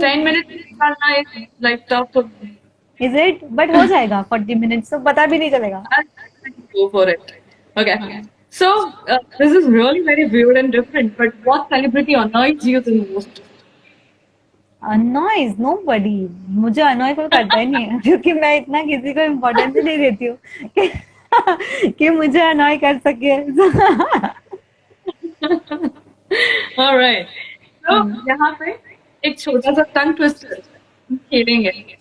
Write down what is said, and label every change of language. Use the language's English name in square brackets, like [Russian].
[English] 10 minutes [Hindi] निकालना [English] is like tough for me. Is it. [Hindi] But हो जाएगा 40 मिनट्स तो पता भी नहीं चलेगा. [English] I'll go for it. Okay. So this is really very weird and different. But what celebrity annoys you the most? Annoys nobody. [Hindi] मुझे अनॉय कोई करता ही नहीं है क्योंकि मैं इतना किसी को इम्पोर्टेंस ही नहीं देती हूँ कि मुझे अनॉय कर सके. [English] All right. [Hindi] So यहाँ पे एक छोटा सा tongue twister खेलेंगे.